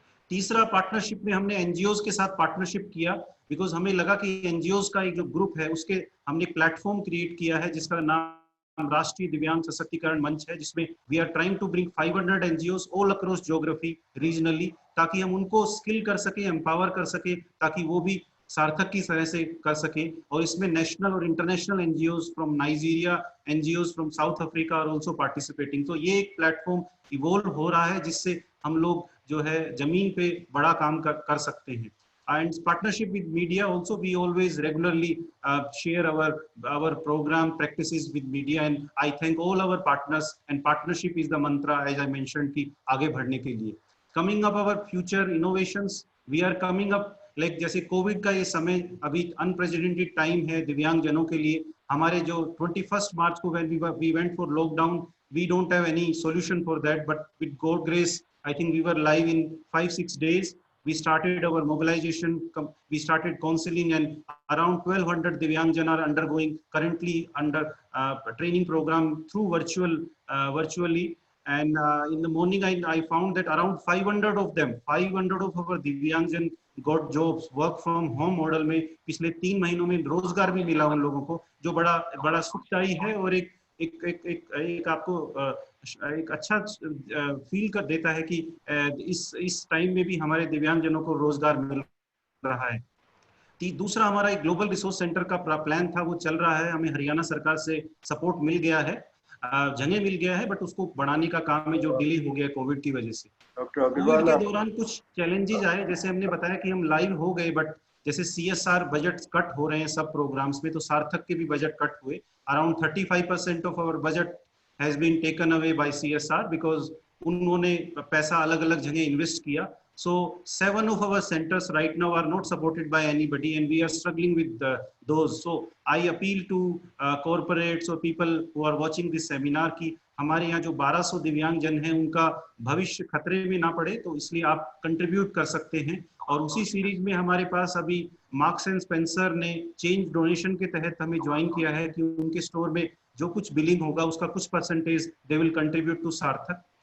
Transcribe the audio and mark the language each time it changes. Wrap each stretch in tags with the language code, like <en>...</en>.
<hi>तीसरा, पार्टनरशिप में हमने NGOs के साथ पार्टनरशिप किया, बिकॉज हमें लगा कि NGOs का एक जो ग्रुप है उसके हमने प्लेटफॉर्म क्रिएट किया है जिसका नाम राष्ट्रीय दिव्यांग सशक्तिकरण मंच है, जिसमें</hi> <en>we are trying to bring 500 NGOs all across geography regionally,</en> <hi>ताकि हम उनको स्किल कर सके, एम्पावर कर सके, ताकि वो भी सार्थक की तरह से कर सके। और इसमें</hi> <en>National और international NGOs from Nigeria, NGOs from South Africa are also participating.</en> <hi>तो ये एक प्लेटफॉर्म इवॉल्व हो रहा है जिससे हम लोग जो है जमीन पे बड़ा काम कर सकते हैं।</hi> <en>And partnership with media also, we always regularly share our program practices with media, and I thank all our partners, and partnership is the mantra, as I mentioned,</en> <hi>कि आगे बढ़ने के लिए।</hi> <en>Coming up our future innovations, we are coming up like</en> <hi>जैसे Covid का ये समय अभी अनप्रेसिडेंटेड टाइम है दिव्यांग जनों के लिए। हमारे जो 21 मार्च को</hi> <en>when we went for lockdown, we don't have any solution for that, but with God grace, I think we were live in 5-6 days. We started our mobilization, we started counseling, and around 1200 Divyangjan are undergoing currently under training program through virtually. And in the morning, I found that around 500 of them, 500 of our Divyangjan got jobs, work from home model</en> <hi>में पिछले 3 महीनों में रोजगार भी मिला उन लोगों को, जो बड़ा सुखदायी है, और एक आपको एक अच्छा फील कर देता है कि इस टाइम में भी हमारे दिव्यांगजनों को रोजगार मिल रहा है। दूसरा, हमारा एक ग्लोबल रिसोर्स सेंटर का प्लान था, वो चल रहा है, हमें हरियाणा सरकार से सपोर्ट मिल गया है, जगह मिल गया है, बट उसको बढ़ाने का काम है जो डिले हो गया कोविड की वजह से। कोविड के दौरान कुछ चैलेंजेस आए, जैसे हमने बताया कि हम लाइव हो गए, बट जैसे CSR बजट कट हो रहे हैं सब प्रोग्राम्स में, तो सार्थक के भी बजट कट हुए।</hi> <en>around 35% of our budget has been taken away by CSR because</en> <hi>उन्होंने पैसा अलग अलग जगह इन्वेस्ट किया।</hi> <en>So 7 of our centers right now are not supported by anybody, and we are struggling with those. So I appeal to corporates or people who are watching this seminar</en> <hi>कि हमारे यहाँ जो 1200 दिव्यांग जन हैं उनका भविष्य खतरे में ना पड़े, तो इसलिए आप कंट्रीब्यूट कर सकते हैं। और उसी सीरीज में हमारे पास अभी मार्क्स एंड स्पेंसर ने चेंज डोनेशन के तहत हमें ज्वाइन किया है कि उनके स्टोर में जो कुछ बिलिंग होगा उसका कुछ percentage</hi> <en>They will contribute to Sarthak.</en>